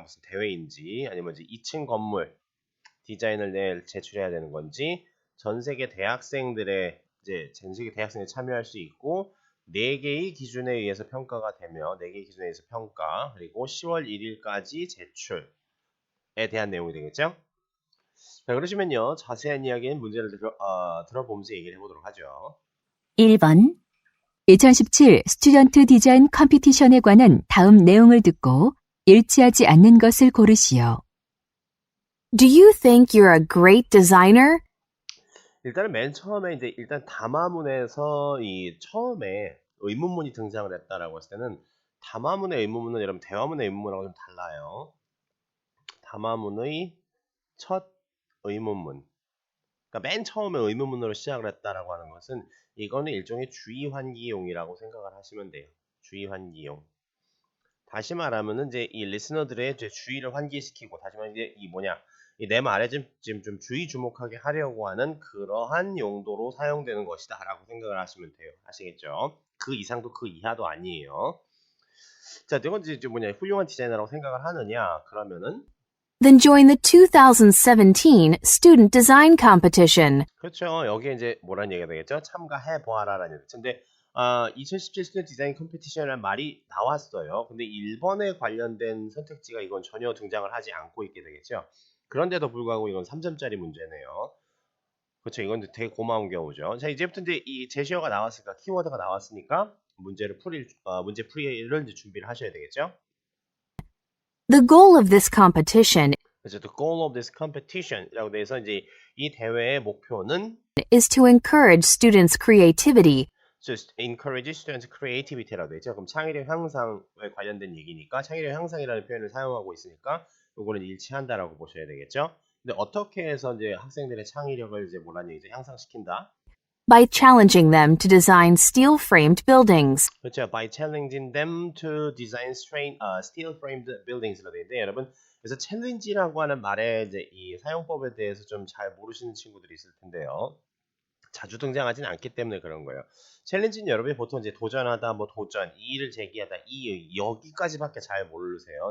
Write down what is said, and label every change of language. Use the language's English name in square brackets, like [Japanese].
[Korean] 무슨 대회인지 아니면 이제 2층 건물 디자인을 제출해야 되는 건지 전 세계 대학생들의 이제 전 세계 대학생이 참여할 수 있고 4개의 기준에 의해서 평가가 되며 4개의 기준에 의해서 평가 그리고 10월 1일까지 제출에 대한 내용이 되겠죠. 자, 그러시면요, 자세한 이야기는 문제를 들어보면서 얘기를 해보도록 하죠. 1번 2017 스튜던트 디자인 컴피티션에 관한 다음 내용을 듣고 일치하지 않는 것을 고르시오. [English] Do you think you're a great designer? [Korean] 일단은 맨 처음에 이제 일단 담화문에서 이 처음에 의문문이 등장을 했다라고 했을 때는 담화문의 의문문은 여러분 대화문의 의문문하고 좀 달라요. 담화문의 첫 의문문. 그러니까 맨 처음에 의문문으로 시작을 했다라고 하는 것은 이거는 일종의 주의 환기용이라고 생각을 하시면 돼요. 주의 환기용. 다시 말하면은 이제 이 리스너들의 이제 주의를 환기시키고 다시 말하면 이제 이 뭐냐 이 내 말에 지금 좀 주의 주목하게 하려고 하는 그러한 용도로 사용되는 것이다라고 생각을 하시면 돼요. 아시겠죠? 그 이상도 그 이하도 아니에요. 자, 이건 이제 뭐냐 훌륭한 디자이너라고 생각을 하느냐 그러면은 [English] Then join the 2017 Student Design Competition. [Korean] 그렇죠. 여기에 이제 뭐라는 얘기가 되겠죠? 참가해 보아라라는 얘기죠. 근데 2017 스튜던트 디자인 컴피티션이라는 말이 나왔어요. 근데 1번에 관련된 선택지가 이건 전혀 등장을 하지 않고 있게 되겠죠. 그런데도 불구하고 이건 3점짜리 문제네요. 그렇죠. 이건 되게 고마운 경우죠. 자, 이제부터 이제 이 제시어가 나왔으니까 키워드가 나왔으니까 문제 풀이를 이제 준비를 하셔야 되겠죠. [English] The goal of this competition [Korean] 그래서 the goal of this competition 이라고 돼서 이제 이 대회의 목표는 [English] is to encourage students' creativity, just encourage students creativity 라고 되죠. [Korean] 그럼 창의력 향상에 관련된 얘기니까 창의력 향상이라는 표현을 사용하고 있으니까 요거는 일치한다라고 보셔야 되겠죠. 근데 어떻게 해서 이제 학생들의 창의력을 이제 뭐라는 얘기죠? 향상시킨다. [English] by challenging them to design steel-framed buildings. [Korean] 그렇죠. By challenging them to design steel-framed buildings 라고 되어 있는데 여러분 그래서 챌린지라고 하는 말의 이제 이 사용법에 대해서 좀 잘 모르시는 친구들이 있을 텐데요. 자주 등장하지는 않기 때문에 그런 거예요. 챌린지는 여러분이 보통 이제 도전하다, 뭐 도전, 이의를 제기하다, 여기까지밖에 잘 모르세요.